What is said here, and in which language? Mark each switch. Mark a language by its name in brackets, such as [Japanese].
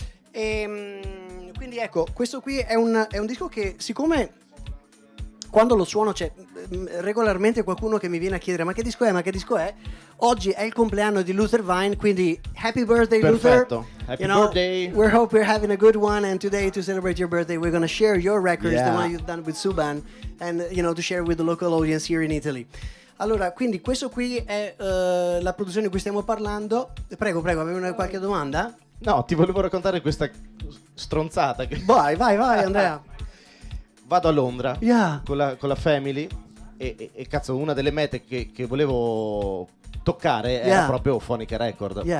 [Italian] E quindi ecco, questo qui è un disco che, siccome quando lo suono c'è regolarmente qualcuno che mi viene a chiedere ma che disco è? Oggi è il compleanno di Luther Vine, quindi [English] happy birthday. [Italian] Perfetto. Luther. [English] Happy birthday. We hope you're having a good one, and today to celebrate your birthday we're going to share your records, the one you've done with Subban, and to share with the local audience here in Italy. [Italian] Allora, quindi questo qui è la produzione di cui stiamo parlando. Prego, avevi qualche domanda? No, ti volevo raccontare questa stronzata che... Vai Andrea. Vado a Londra con la family e cazzo, una delle mete che volevo toccare era proprio Phonica Record.